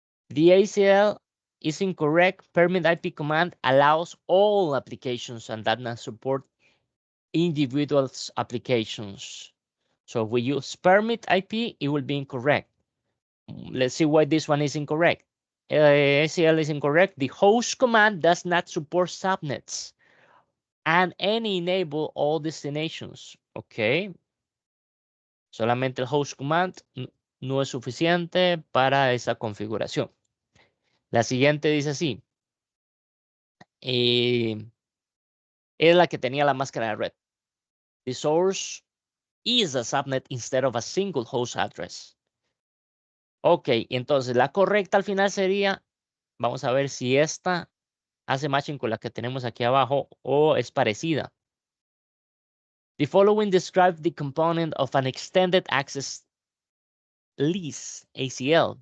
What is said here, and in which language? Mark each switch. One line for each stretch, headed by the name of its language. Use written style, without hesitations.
English: The ACL is incorrect. Permit IP command allows all applications and does not support individual applications. So if we use permit IP, it will be incorrect. Let's see why this one is incorrect. ACL is incorrect. The host command does not support subnets and any enable all destinations. Okay.
Spanish: Solamente el host command no es suficiente para esa configuración. La siguiente dice así. Es la que tenía la máscara de red.
English: The source is a subnet instead of a single host address.
Spanish: Ok, entonces la correcta al final sería, vamos a ver si esta hace matching con la que tenemos aquí abajo o es parecida.
English: The following describe the component of an extended access list, ACL.